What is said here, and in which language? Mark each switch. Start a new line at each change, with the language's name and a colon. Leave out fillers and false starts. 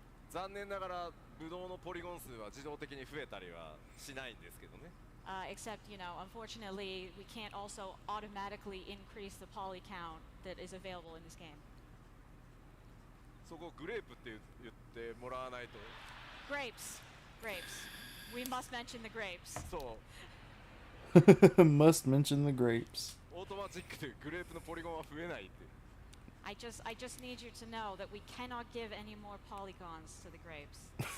Japanese: 残念ながらブドウのポリゴン数は自動的に増えたりはしないんですけどね。
English: Except, you know, unfortunately, we can't also automatically increase the poly count that is available in this game.
Japanese: そこグレープって言ってもらわないと。
English: Grapes. Grapes. We must mention the grapes.
Japanese: そう
English: must mention the grapes.
Japanese: オートマチックでグレープのポリゴンは増えないって。
English: I just need you to know that we cannot give any more polygons to the grapes.